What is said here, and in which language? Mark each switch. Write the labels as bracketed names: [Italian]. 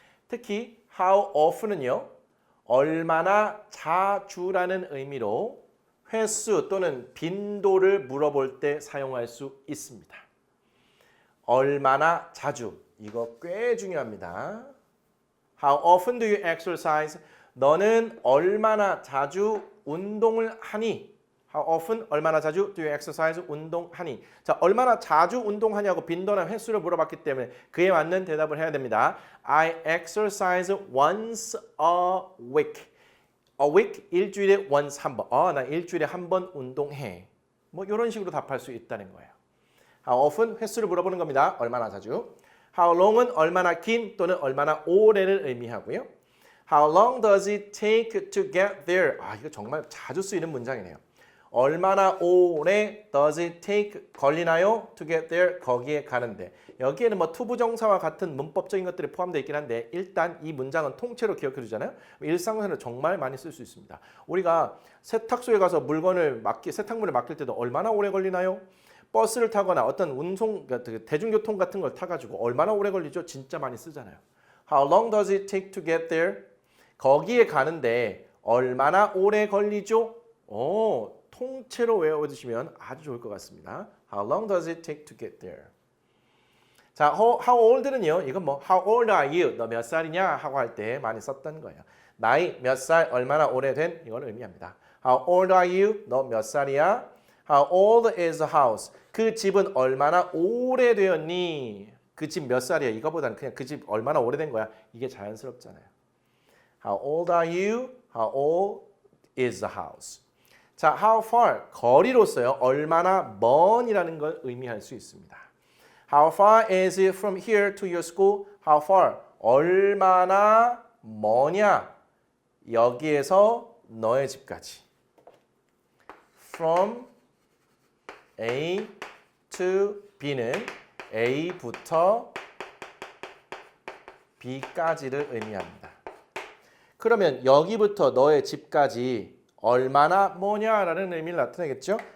[Korean] 특히 how often은요. 얼마나 자주라는 의미로 횟수 또는 빈도를 물어볼 때 사용할 수 있습니다. 얼마나 자주 이거 꽤 중요합니다. [English] How often do you exercise? [Korean] 너는 얼마나 자주 운동을 하니? [English] How often [Korean] 얼마나 자주 [English] do you exercise? [Korean] 운동하니? 자, 얼마나 자주 운동하냐고 빈도나 횟수를 물어봤기 때문에 그에 맞는 대답을 해야 됩니다. [English] I exercise once a week. [Korean] A week 일주일에 once 한 번. 나 일주일에 한 번 운동해. 뭐 이런 식으로 답할 수 있다는 거예요. [English] How often [Korean] 횟수를 물어보는 겁니다. 얼마나 자주. How long은 얼마나 긴 또는 얼마나 오래를 의미하고요. [English] How long does it take to get there? [Korean] 이거 정말 자주 쓰이는 문장이네요. 얼마나 오래 [English] does it take [Korean] 걸리나요? [English] to get there [Korean] 거기에 가는데 여기에는 뭐 투부정사와 같은 문법적인 것들이 포함되어 있긴 한데 일단 이 문장은 통째로 기억해 두잖아요. 일상생활에 정말 많이 쓸 수 있습니다. 우리가 세탁소에 가서 세탁물을 맡길 때도 얼마나 오래 걸리나요? 버스를 타거나 어떤 운송 대중교통 같은 걸 타가지고 얼마나 오래 걸리죠? 진짜 많이 쓰잖아요. [English] How long does it take to get there? [Korean] 거기에 가는데 얼마나 오래 걸리죠? 통째로 외워두시면 아주 좋을 것 같습니다. [English] How long does it take to get there? [Korean] 자, [English] how old는요. [Korean] 이건 뭐 [English] how old are you? [Korean] 너 몇 살이냐? 하고 할 때 많이 썼던 거예요. 나이 몇 살, 얼마나 오래된 이걸 의미합니다. [English] How old are you? [Korean] 너 몇 살이야? [English] How old is the house? [Korean] 그 집은 얼마나 오래되었니? 그 집 몇 살이야? 이거보다는 그냥 그 집 얼마나 오래된 거야? 이게 자연스럽잖아요. [English] How old are you? How old is the house? [Korean] 자, how far 거리로서요. 얼마나 먼이라는 걸 의미할 수 있습니다. [English] How far is it from here to your school? How far [Korean] 얼마나 머냐? 여기에서 너의 집까지. From A to B는 A부터 B까지를 의미합니다. 그러면 여기부터 너의 집까지 얼마나 뭐냐라는 의미를 나타내겠죠.